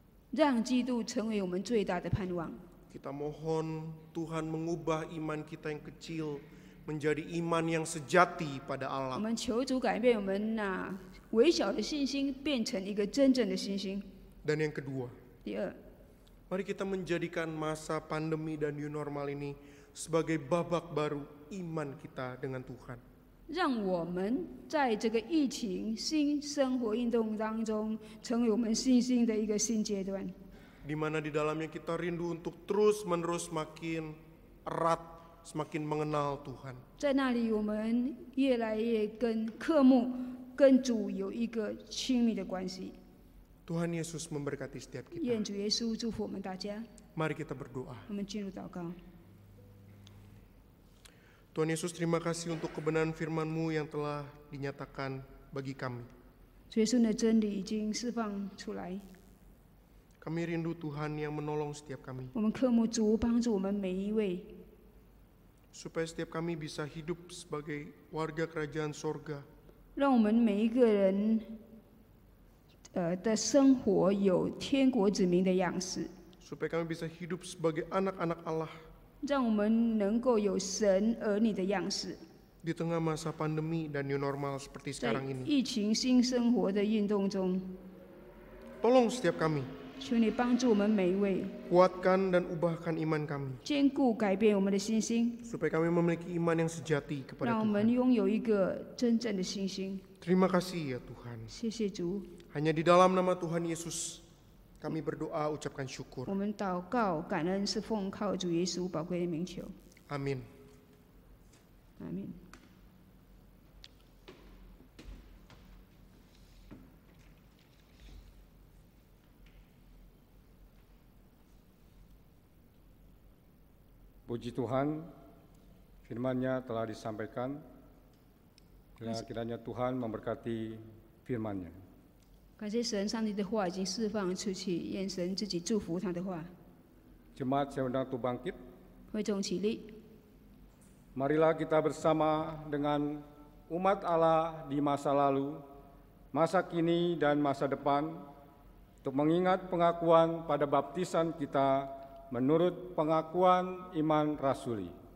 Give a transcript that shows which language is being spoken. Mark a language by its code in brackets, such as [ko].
[zh] 让基督成为我们最大的盼望。 [id] Kita mohon Tuhan mengubah iman kita yang kecil menjadi iman yang sejati pada [zh] 我 [id] Allah. [zh] 们求主改变我们微小的信心，变成一个真正的信心。 [id] Dan yang kedua, [zh] 第二， [id] mari kita menjadikan masa pandemi dan new normal ini sebagai babak baru iman kita dengan Tuhan. [zh] 让我们在这个疫情新生活运动当中，成为我们信心的一个新阶段。 [id] Di mana di dalamnya kita rindu untuk terus-menerus semakin erat, semakin mengenal Tuhan. [zh] 在那里，我们越来越渴慕跟主有一个亲密的关系。 [id] Tuhan Yesus memberkati setiap kita. [zh] 愿主耶稣祝福我们大家。 [id] Mari kita berdoa. [zh] 我们进入祷告。 [id] Tuhan Yesus, terima kasih untuk kebenaran firman-Mu yang telah dinyatakan bagi kami. [zh] 主耶稣的真理已经释放出来， [id] Kami rindu Tuhan yang menolong setiap kami, [zh] 我们渴慕主帮助我们每一位， [id] supaya setiap kami bisa hidup sebagai warga kerajaan sorga, [zh] 让我们每一个人的生活有天国子民的样式， [id] supaya kami bisa hidup sebagai anak-anak Allah [zh] 让我们能够有神儿女的样式。 [id] di tengah masa pandemi dan new normal seperti [zh] 在 [id] sekarang ini. [zh] 疫情新生活的运动中， [id] Tolong setiap kami, [zh] 求你帮助我们每一位， [id] kuatkan dan ubahkan iman kami, [zh] 坚固改变我们的信心， [id] supaya kami memiliki iman yang sejati kepada [zh] 让我们 [id] Tuhan. [zh] 拥有一个真正的信心。 [id] Terima kasih ya Tuhan. [zh] 谢谢主， [id] Hanya di dalam nama Tuhan Yesus kami berdoa ucapkan syukur. [zh] 我们祷告感恩是奉靠主耶稣宝贵的名求， [id] Amin. [zh] 阿门。 [id] Puji Tuhan, firman-Nya telah disampaikan. Kiranya Tuhan memberkati firman-Nya. [zh] 感谢神，上帝的话已经释放出去，愿神自己祝福他的话。 [id] Jemaat saya undang untuk bangkit. [zh] 会众起立， [id] Marilah kita bersama dengan umat Allah di masa lalu, masa kini dan masa depan untuk mengingat pengakuan pada baptisan kita menurut pengakuan iman rasuli.